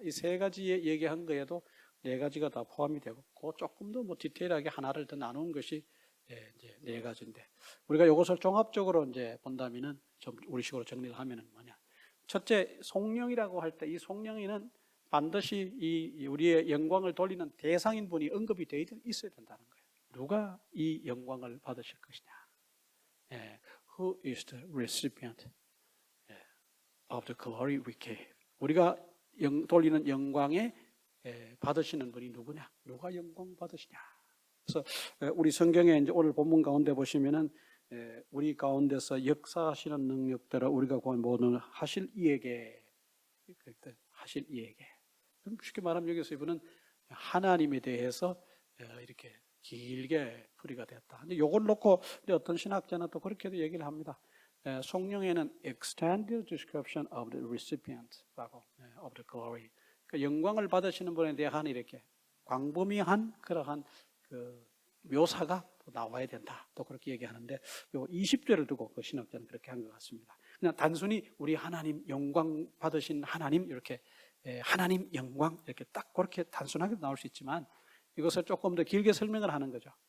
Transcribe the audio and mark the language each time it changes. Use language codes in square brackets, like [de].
[ko] 이 세 가지에 얘기한 거에도 네 가지가 다 포함이 되고, 그 조금 더 뭐 디테일하게 하나를 더 나눈 것이 이제 네 가지인데, 우리가 이것을 종합적으로 이제 본다면은 좀 우리식으로 정리를 하면은 뭐냐? 첫째, 성령이라고 할 때 이 성령에는 반드시 이 우리의 영광을 돌리는 대상인 분이 언급이 되어 있어야 된다는 거예요. 누가 이 영광을 받으실 것이냐? [en] Who is the recipient of the glory we gave? [ko] 우리가 돌리는 영광에 받으시는 분이 누구냐? 누가 영광 받으시냐? 그래서 우리 성경에 이제 오늘 본문 가운데 보시면은 우리 가운데서 역사하시는 능력대로 우리가 모든 하실 이에게, 하실 이에게. 쉽게 말하면 여기서 이분은 하나님에 대해서 이렇게 길게 풀이가 됐다. 근데 이걸 놓고 어떤 신학자는 또 그렇게도 얘기를 합니다. 성령에는 [en] extended description of the recipient라고 of the glory. [ko] 그러니까 영광을 받으시는 분에 대한 이렇게 광범위한 그러한 그 묘사가 나와야 된다. 또 그렇게 얘기하는데, 요 20절을 두고 그 신학자는 그렇게 한 것 같습니다. 그냥 단순히 우리 하나님 영광 받으신 하나님 이렇게 하나님 영광 이렇게 딱 그렇게 단순하게 나올 수 있지만, 이것을 조금 더 길게 설명을 하는 거죠.